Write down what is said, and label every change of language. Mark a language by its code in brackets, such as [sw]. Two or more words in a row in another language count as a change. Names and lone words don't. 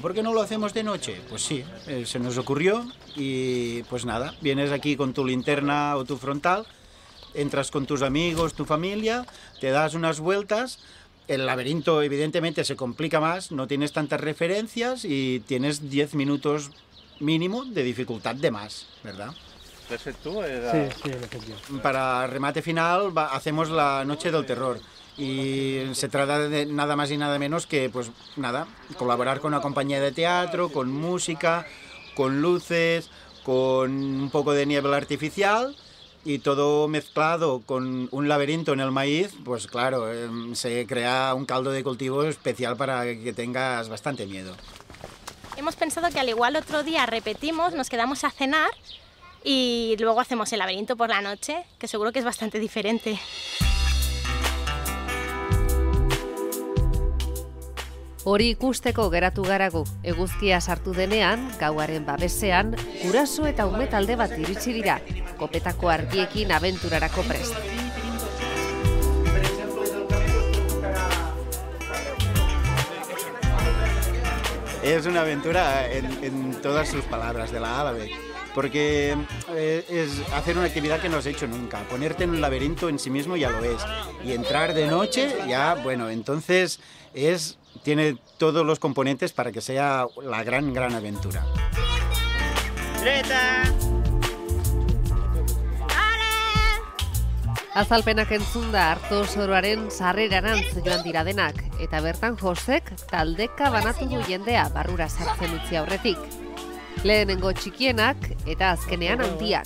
[es] ¿Por qué no lo hacemos de noche? Pues sí, se nos ocurrió y pues nada, vienes aquí con tu linterna o tu frontal, entras con tus amigos, tu familia, te das unas vueltas, el laberinto evidentemente se complica más, no tienes tantas referencias y tienes 10 minutos mínimo de dificultad de más, ¿verdad? [ca] ¿L'has fet tu? Sí, l'he fet jo. [es] Para remate final hacemos la noche del terror. Y se trata de nada más y nada menos que, pues nada, colaborar con una compañía de teatro, con música, con luces, con un poco de niebla artificial y todo mezclado con un laberinto en el maíz, pues claro, se crea un caldo de cultivo especial para que tengas bastante miedo. Hemos pensado que al igual otro día repetimos, nos quedamos a cenar y luego hacemos el laberinto por la noche, que seguro que es bastante diferente. [eu] Hori ikusteko geratu garagu, eguzkia sartu denean, gauaren babesean, guraso eta ume talde bat iritsi dira, kopetako argiekin abenturarako prest. [es] Es una aventura en todas sus palabras, de la A a la B, porque es hacer una actividad que no has hecho nunca, ponerte en un laberinto en sí mismo ya lo es, y entrar de noche ya, bueno, entonces tiene todos los componentes para que sea la gran aventura. [eu] Azalpenak entzunda Arto Soroaren sarrerarantz joan dira denak, eta bertan Josek taldeka banatu du jendea barrura sartzen utzi aurretik. Lehenengo txikienak eta azkenean handiak.